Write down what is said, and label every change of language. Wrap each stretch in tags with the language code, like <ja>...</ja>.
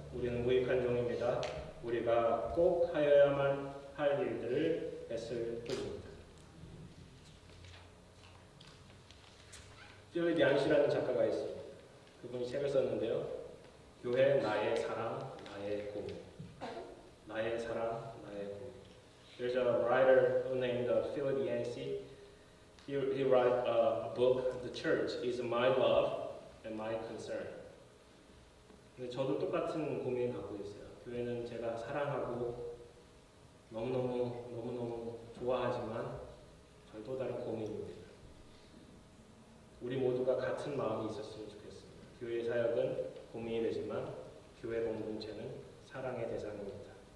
<ko>우리는 무익한 종입니다. 우리가 꼭 하여야만 할 일들을 했을 뿐입니다. 필립 얀시라는 작가가 있습니다. 그분이 책을 썼는데요. 교회 나의 사랑, 나의 고민. 나의 사랑, 나의 고민.</ko> <en>There's a writer named Philip Yancey. He wrote a book, The Church is My Love and My Concern.</en> <ko>근데 저도 똑같은 고민을 갖고 있어요. 교회는 제가 사랑하고 너무너무 좋아하지만 저희 또 다른 고민입니다. 우리 모두가 같은 마음이 있었으면 좋겠습니다. 교회 사역은 고민이 되지만 교회 공동체는 사랑의 대상입니다.</ko>